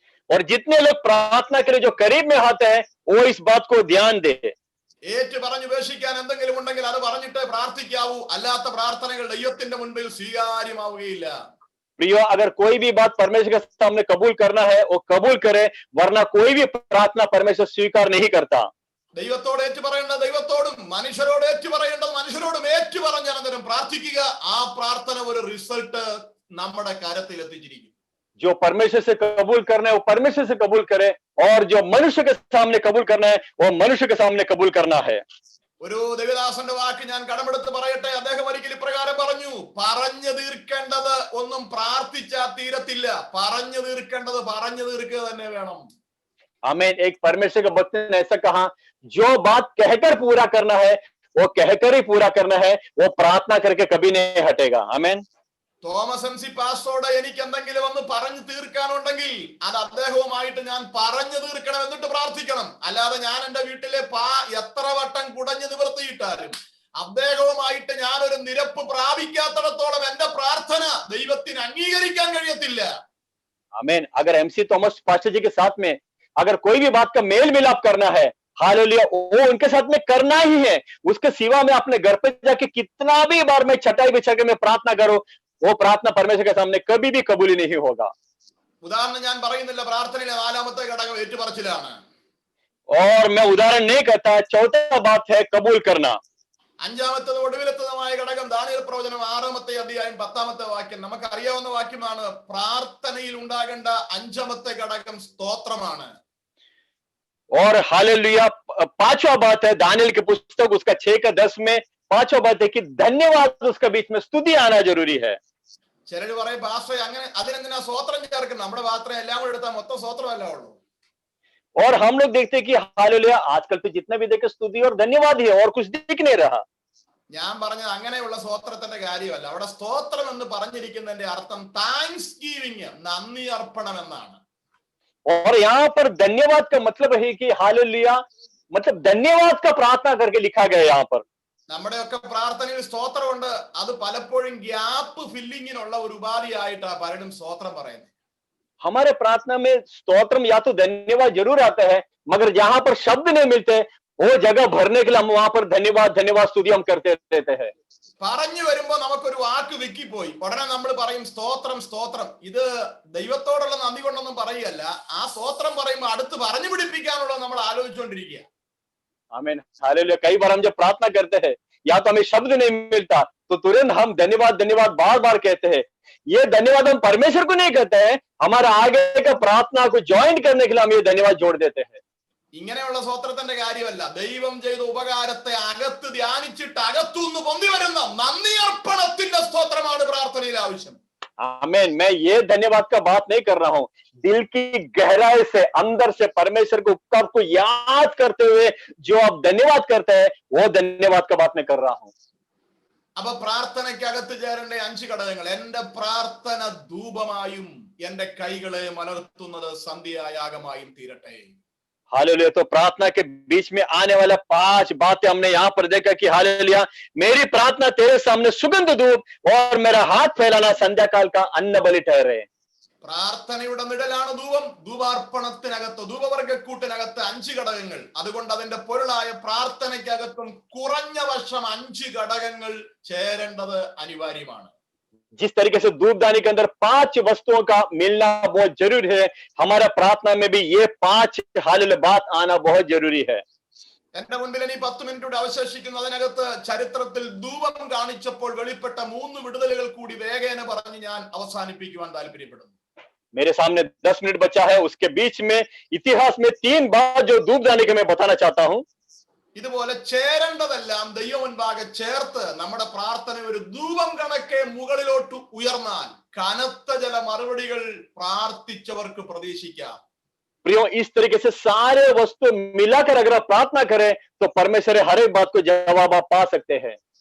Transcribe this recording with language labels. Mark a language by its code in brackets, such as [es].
[hi] और जितने लोग प्रार्थना के लिए जो करीब में आते हैं वो इस बात को ध्यान दे. [ml] ഏറ്റു പറഞ്ഞുപേക്ഷിക്കാൻ എന്തെങ്കിലും ഉണ്ടെങ്കിൽ അത് പറഞ്ഞിട്ടേ പ്രാർത്ഥിക്കാവൂ. അല്ലാത്ത പ്രാർത്ഥനകൾ ദൈവത്തിന്റെ മുൻപിൽ സ്വീകാര്യമാവുകയില്ല. [hi] प्रियो, अगर कोई भी बात परमेश्वर के सामने कबूल करना है वो कबूल करे, वरना कोई भी प्रार्थना परमेश्वर स्वीकार नहीं करता. [ml] ദൈവത്തോട് ഏറ്റു പറയേണ്ടത് ദൈവത്തോടും മനുഷ്യരോട് ഏറ്റു പറയേണ്ടത് മനുഷ്യരോടും ഏറ്റു പറഞ്ഞ അനന്തരം പ്രാർത്ഥിക്കുക. ആ പ്രാർത്ഥന ഒരു റിസൾട്ട് നമ്മുടെ കരത്തിൽ എത്തിച്ചിരിക്കും. [hi] जो परमेश्वर से कबूल करना है वो परमेश्वर से कबूल करे, और जो मनुष्य के सामने कबूल करना है वो मनुष्य के सामने कबूल करना है. [ml] ഒരു ദേവദാസന്റെ വാക്ക് ഞാൻ കടമെടുത്ത് പറയട്ടെ. അദ്ദേഹം ഒരിക്കൽ ഇപ്രകാരം പറഞ്ഞു, പറഞ്ഞു തീർക്കേണ്ടത് ഒന്നും പ്രാർത്ഥിച്ചാൽ തീരത്തില്ല, പറഞ്ഞു തീർക്കേണ്ടത് പറഞ്ഞു തീർക്കുക തന്നെ വേണം. [hi] आमीन. एक परमेश्वर के भक्त ने ऐसा कहा, जो बात कहकर पूरा करना है वो कहकर ही पूरा करना है, वो प्रार्थना करके कभी नहीं हटेगा. आमीन. [ml] തോമസ് എം സി പാസ്റ്ററോട് എനിക്ക് എന്തെങ്കിലും ഒന്ന് പറഞ്ഞു തീർക്കാനുണ്ടെങ്കിൽ അത് അദ്ദേഹവുമായിട്ട് ഞാൻ പറഞ്ഞു തീർക്കണം, എന്നിട്ട് പ്രാർത്ഥിക്കണം. അല്ലാതെ ഞാൻ എന്റെ വീട്ടിലെ എത്ര വട്ടം കുടഞ്ഞു നിവർത്തിയിട്ടാലും അദ്ദേഹവുമായിട്ട് ഞാൻ ഒരു നിരപ്പ് പ്രാപിക്കാത്തിടത്തോളം എന്റെ പ്രാർത്ഥന ദൈവത്തിന് അംഗീകരിക്കാൻ കഴിയത്തില്ല. [hi] आमीन. अगर एमसी थॉमस पास्टर जी के साथ में अगर कोई भी बात का मेल मिलाप करना है, हालेलुया, वो उनके साथ में करना ही है. उसके सिवा में अपने घर पे जाके कितना भी बार मैं चटाई बिछा के मैं प्रार्थना करूं, वो प्रार्थना परमेश्वर के सामने कभी भी कबूल ही नहीं होगा. [ml] ഉദാഹരണം ഞാൻ പറയുന്നില്ല. പ്രാർത്ഥനയിലെ നാലാമത്തെ ഘടകം ഏറ്റുപറച്ചിലാണ്. [hi] और मैं उदाहरण नहीं कहता. चौथा बात है कबूल करना. [ml] അഞ്ചാമത്തത് ഒടുവിലത്തതുമായ ഘടകം ദാനിയേൽ പ്രവചനം 6-ാമത്തെ അധ്യായം 10-ാമത്തെ വാക്യം നമുക്ക് അറിയാവുന്ന വാക്യമാണ്. പ്രാർത്ഥനയിൽ ഉണ്ടാകേണ്ട അഞ്ചാമത്തെ ഘടകം സ്തോത്രമാണ്. [hi] और हालेलुया, 5वां बात है दानियेल की पुस्तक उसका 6-10 में 5वां बात है कि धन्यवाद उसका बीच में स्तुति आना जरूरी है. [ml] ചിലര് പറയും, പാസ്റ്റർ അങ്ങനെ അതിനെന്തിനാ സ്വോത്രം ചേർക്കുന്നത്? നമ്മുടെ പാത്രം എല്ലാം കൂടെ എടുത്താൽ മൊത്തം സ്വോത്രമല്ല ഉള്ളൂ. [hi] और हम लोग देखते हैं कि हालेलुया आजकल तो जितना भी देखे स्तुति और धन्यवाद ही है, और कुछ दिख नहीं रहा. [ml] ഞാൻ പറഞ്ഞത് അങ്ങനെയുള്ള സ്തോത്രത്തിന്റെ കാര്യമല്ല. അവിടെ സ്തോത്രം എന്ന് പറഞ്ഞിരിക്കുന്നതിന്റെ അർത്ഥം താങ്ക്സ് ഗീവിംഗ്, നന്ദി അർപ്പണം എന്നാണ്. [hi] और यहाँ पर धन्यवाद का मतलब है कि हालेलुया मतलब धन्यवाद का प्रार्थना करके लिखा गया है. यहाँ पर [ml] നമ്മുടെയൊക്കെ പ്രാർത്ഥനയിൽ സ്തോത്രമുണ്ട്. അത് പലപ്പോഴും ഗ്യാപ്പ് ഫില്ലിങ്ങിനുള്ള ഒരു ഉപാധിയായിട്ടാണ് പലരും സ്തോത്രം പറയുന്നത്. [hi] हमारे प्रार्थना में स्तोत्रम या तो धन्यवाद जरूर आता है, मगर जहां पर शब्द नहीं मिलते वो जगह भरने के लिए हम वहां पर धन्यवाद धन्यवाद स्तुति हम करते रहते हैं। [ml] പറഞ്ഞു വരുമ്പോ നമുക്കൊരു വാക്ക് വിക്കിപ്പോയി, ഉടനെ നമ്മൾ പറയും സ്തോത്രം സ്തോത്രം. ഇത് ദൈവത്തോടുള്ള നന്ദി കൊണ്ടൊന്നും പറയുകയല്ല, ആ സ്തോത്രം പറയുമ്പോൾ അടുത്ത് പറഞ്ഞു പിടിപ്പിക്കാനുള്ളത് നമ്മൾ ആലോചിച്ചുകൊണ്ടിരിക്കുക. [hi] आमीन, हालेलुया। कई बार हम जब प्रार्थना करते हैं या तो हमें शब्द नहीं मिलता तो तुरंत हम धन्यवाद धन्यवाद बार बार कहते हैं। ये धन्यवाद हम परमेश्वर को नहीं कहते हैं, हमारा आगे का प्रार्थना को ज्वाइन करने के लिए हम ये धन्यवाद जोड़ देते हैं। [ml] ഇങ്ങനെയുള്ള സ്തോത്രത്തിന്റെ കാര്യമല്ല, ദൈവം ചെയ്ത ഉപകാരത്തെ അകത്ത് ധ്യാനിച്ചിട്ട് അകത്തുനിന്ന് പൊന്തി വരുന്ന നന്ദി അർപ്പണത്തിന്റെ സ്തോത്രമാണ് പ്രാർത്ഥനയിൽ ആവശ്യം. [hi] आमीन। मैं ये धन्यवाद का बात नहीं कर रहा हूं, दिल की गहराई से अंदर से परमेश्वर के उपकार को याद करते हुए जो आप धन्यवाद करते हैं वो धन्यवाद का बात मैं कर रहा हूं। [ml] അപ്പൊ പ്രാർത്ഥനയ്ക്കകത്ത് ചേരേണ്ട 5 ഘടകങ്ങൾ. എന്റെ പ്രാർത്ഥന ധൂപമായും എന്റെ കൈകളെ മലർത്തുന്നത് സന്ധ്യായാഗമായും തീരട്ടെ. [hi] हालेलुया। तो प्रार्थना के बीच में आने वाला 5 बातें हमने यहाँ पर देखा कि हालेलुया, मेरी प्रार्थना तेरे सामने सुगंध धूप और मेरा हाथ फैलाना संध्या काल का अन्न बलि ठहरे। [ml] പ്രാർത്ഥനയുടെ നിഴലാണ് ധൂപം. ധൂപാർപ്പണത്തിനകത്ത് ധൂപവർഗക്കൂട്ടിനകത്ത് 5 ഘടകങ്ങൾ. അതുകൊണ്ട് അതിന്റെ പൊരുളായ പ്രാർത്ഥനയ്ക്കകത്തും കുറഞ്ഞ വർഷം 5 ഘടകങ്ങൾ ചേരേണ്ടത് അനിവാര്യമാണ്. [hi] जिस तरीके से धूपदानी के अंदर 5 वस्तुओं का मिलना बहुत जरूरी है, हमारा प्रार्थना में भी ये 5 हालेलुया बात आना बहुत जरूरी है। [ml] എന്റെ മുൻപിൽ ഇനി 10 മിനിറ്റ് അവശേഷിക്കുന്നു. അതിനകത്ത് ചരിത്രത്തിൽ ധൂപം കാണിച്ചപ്പോൾ വെളിപ്പെട്ട 3 വിടുതലുകൾ കൂടി വേഗേന പറഞ്ഞ് ഞാൻ അവസാനിപ്പിക്കുവാൻ താല്പര്യപ്പെടുന്നു. [hi] मेरे सामने 10 मिनट बचा है, उसके बीच में इतिहास में 3 बात जो धूपदानी के मैं बताना चाहता हूं। [ml] ഇതുപോലെ ചേരേണ്ടതെല്ലാം ദൈവം മുൻപാകെ ചേർത്ത് നമ്മുടെ പ്രാർത്ഥന ഒരു ധൂപം കണക്കെ മുകളിലോട്ട് ഉയർന്നാൽ കനത്ത ചില മറുപടികൾ പ്രാർത്ഥിച്ചവർക്ക് പ്രതീക്ഷിക്കാം. [hi] प्रियो, इस तरीके से सारे वस्तु मिलाकर अगर आप प्रार्थना करें तो परमेश्वर हर एक बात को जवाब आप पा सकते हैं।